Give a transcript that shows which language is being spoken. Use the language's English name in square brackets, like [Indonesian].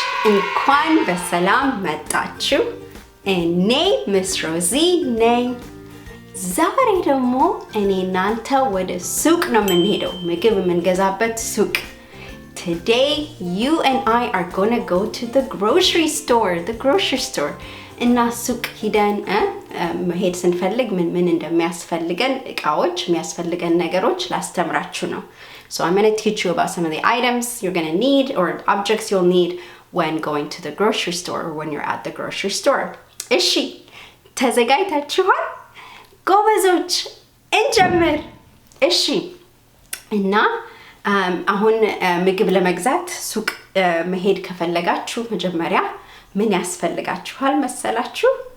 [Amharic] እንኳን በሰላም መጣችሁ። እኔ ሚስ ሮዚ ነኝ። ዛሬ ደግሞ እኔ እናንተ ወደ ሱቅ ነው የምንሄደው፣ ምግብ የምንገዛበት ሱቅ። [English] Today you and I are going to go to the grocery store. [Amharic] እና ሱቅ ሄደን መሄድ ስንፈልግ ምን እንደሚያስፈልገን እቃዎች የሚያስፈልገን ነገሮች ላስተምራችሁ ነው። [English] So I'm going to teach you about some of the items you're going to need or objects you'll need when going to the grocery store or when you're at the grocery store. [Amharic] እሺ ተዘጋጅታችኋል? ጎበዞች እንጀምር። እሺ እና አሁን ምግብ ለመግዛት ሱቅ መሄድ ከፈለጋችሁ መጀመሪያ ምን ያስፈልጋችኋል መሰላችሁ?